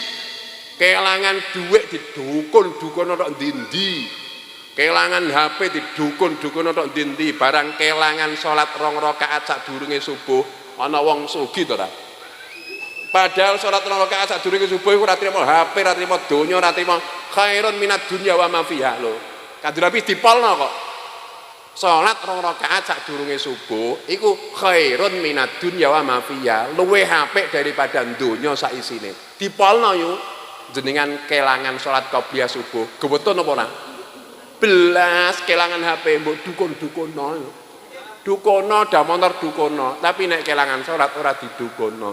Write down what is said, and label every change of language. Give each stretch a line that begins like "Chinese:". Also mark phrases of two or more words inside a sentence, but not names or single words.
Javanese: Kelangan duit didukun tok ndi-ndi. Kelangan HP didukun tok ndi-ndi. Barang kelangan salat 2 rakaat sadurunge subuh, ana wong sugih to ora? Padahal salat 2 rakaat sadurunge subuh iku ora trimo HP, ora trimo donya, ora trimo
Arabic: خير من الدنيا وما فيها
Javanese: lho. Kanjeng Nabi dipolno kok. Salat 2 rakaat sadurunge subuh iku
Arabic: خير من الدنيا وما فيها,
Javanese: luwih apik daripada donya sak isine. Dipolno yo. Jenengan kelangan salat qobliyah subuh gewetun apa ora? Belas kelangan HP mbok dukun-dukunno. Dukono dah motor dukono, tapi nek kelangan salat ora didukono.